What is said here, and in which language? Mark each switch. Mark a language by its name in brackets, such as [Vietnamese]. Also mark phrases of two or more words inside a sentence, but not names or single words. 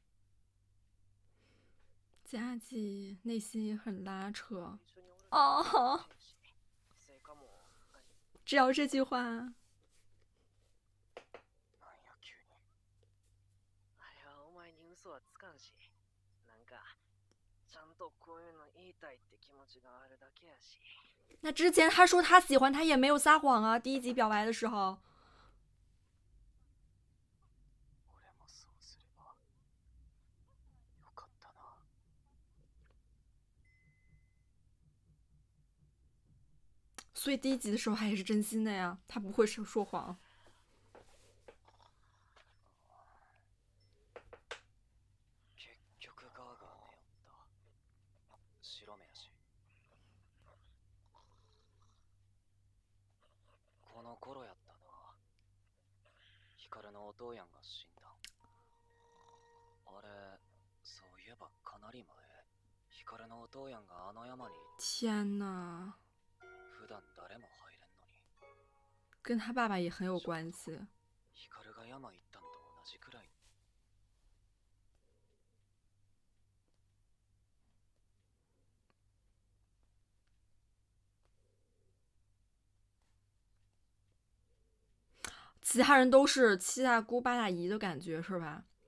[Chinese] 佳纪内心也很拉扯 [Japanese] 一緒におる [Chinese] 哦。 [Japanese] スイカも [Chinese] 只要这句话， [Japanese] なんや急に。あれはお前に嘘はつかんし、なんかちゃんとこういうの言いたいって気持ちがあるだけやし。 [Chinese] 那之前他说他喜欢他也没有撒谎啊。第一集表白的时候， [Japanese] 俺もそうすればよかったな。 [Chinese] 所以第一集的时候他也是真心的呀，他不会说谎。 [Japanese] 結局ガーガー寝よった。白目やし。この頃やったな。ヒカルのお父やんが死んだ。あれ、そういえばかなり前、ヒカルのお父やんがあの山に [Chinese] 天呐， [Japanese] 普段誰も入れんのに。 [Chinese] 跟他爸爸也很有关系。 [Japanese] ヒカルが山行ったんと同じくらい。 [Chinese] 其他人都是七大姑八大姨的感觉是吧？